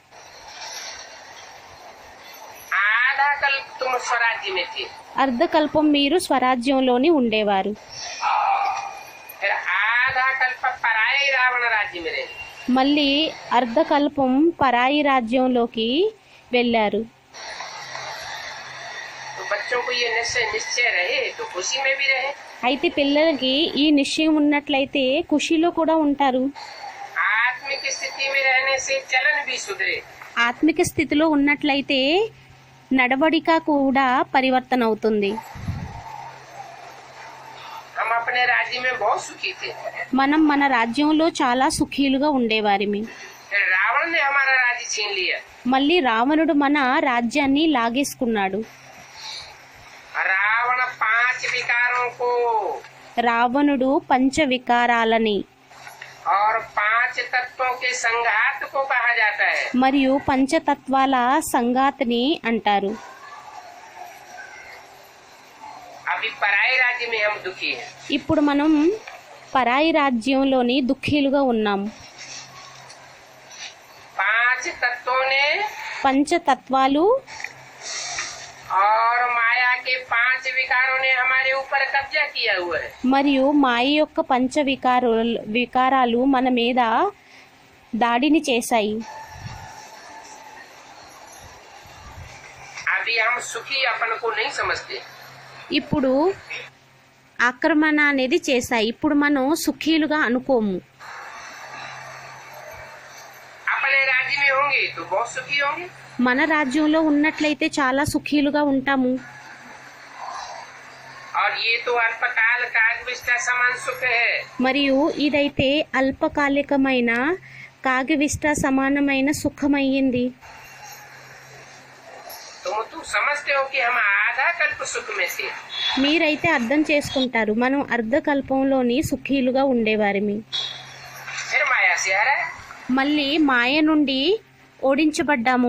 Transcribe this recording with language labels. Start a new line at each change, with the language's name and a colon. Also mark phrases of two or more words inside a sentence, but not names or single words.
Hindi: आधा कल तुम स्वराज्य में थे,
Telugu: అర్ధకల్పం మీరు స్వరాజ్యంలోని ఉండేవారు.
Hindi: फिर आधा कल्प पराय रावण राज्य में रहे।
Telugu: మళ్ళీ అర్ధకల్పం పరాయి రాజ్యంలోకి వెళ్ళారు.
Hindi: तो बच्चों को ये निश्चय रहे तो खुशी में भी रहे।
Telugu: అయితే పిల్లలకి ఈ నిశ్చయం ఉన్నట్లయితే ఖుషీలో కూడా ఉంటారు.
Hindi: आत्मिक स्थिति में रहने से चलन भी सुधरे।
Telugu: ఆత్మిక స్థితిలో ఉన్నట్లయితే నడవడిక కూడా పరివర్తన అవుతుంది.
Hindi: हम अपने राज्य में बहुत सुखी थे,
Telugu: మనం మన రాజ్యంలో చాలా సుఖీలుగా ఉండేవారిమి.
Hindi: फिर रावण ने हमारा राज्य छीन लिया।
Telugu: మళ్ళీ రావణుడు మన రాజ్యాన్ని లాగేసుకున్నాడు.
Hindi: रावण पांच विकारों को
Telugu: రావణుడు పంచ వికారాలని
Hindi: और पांच तत्वों के संघात को कहा जाता है।
Telugu: మరియు పంచతత్వాల సంగాతిని అంటారు.
Hindi: अभी पराये राज्य में हम दुखी हैं।
Telugu: ఇప్పుడు మనం పరాయి రాజ్యంలోని దుఃఖీలుగా ఉన్నాం.
Hindi: पांच तत्वों ने
Telugu: పంచతత్వాలు
Hindi: और माया के पांच विकारों ने हमारे ऊपर कब्जा किया हुआ है।
Telugu: మరియు మాయ యొక్క పంచ వికారాలు మన మీద దాడిని చేశాయి.
Hindi: अभी हम सुखी अपन को नहीं समझते।
Telugu: ఇప్పుడు ఆక్రమణ అనేది చేశాయి. ఇప్పుడు మనం సుఖీలుగా అనుకోము.
Hindi: अपने राज्य में होंगे तो बहुत सुखी होंगे,
Telugu: మన రాజ్యంలో ఉన్నట్లయితే చాలా సుఖీలుగా ఉంటాము.
Hindi: और ये तो अल्पकाल कागविष्टा समान सुख है।
Telugu: మరియు ఇదైతే అల్పకాలికమైన కాగవిష్ట సమానమైన సుఖమయ్యింది.
Hindi: तुम तो समझते हो कि हम आधा कल्प सुख में थे।
Telugu: మీరైతే అర్థం చేసుకుంటారు మనం అర్ధకల్పంలోని సుఖీలుగా ఉండేవారిమి.
Hindi: फिर माया से हरा।
Telugu: మళ్ళీ మాయ నుండి ఓడించబడ్డాము.